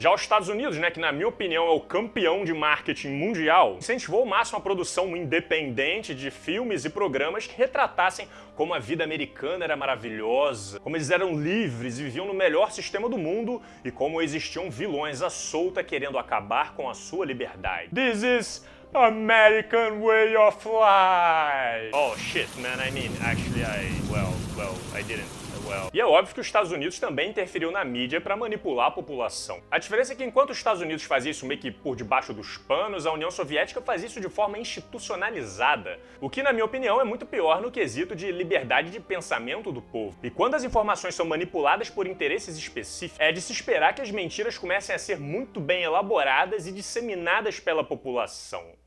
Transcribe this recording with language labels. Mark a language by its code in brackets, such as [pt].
[pt] Já os Estados Unidos, né, que na minha opinião é o campeão de marketing mundial, incentivou ao máximo a produção independente de filmes e programas que retratassem como a vida americana era maravilhosa, como eles eram livres e viviam no melhor sistema do mundo e como existiam vilões à solta querendo acabar com a sua liberdade. [en] This is American way of life. Oh shit, man, I mean, actually I didn't. [pt] E é óbvio que os Estados Unidos também interferiu na mídia para manipular a população. A diferença é que enquanto os Estados Unidos fazia isso meio que por debaixo dos panos, a União Soviética fazia isso de forma institucionalizada, o que, na minha opinião, é muito pior no quesito de liberdade de pensamento do povo. E quando as informações são manipuladas por interesses específicos, é de se esperar que as mentiras comecem a ser muito bem elaboradas e disseminadas pela população.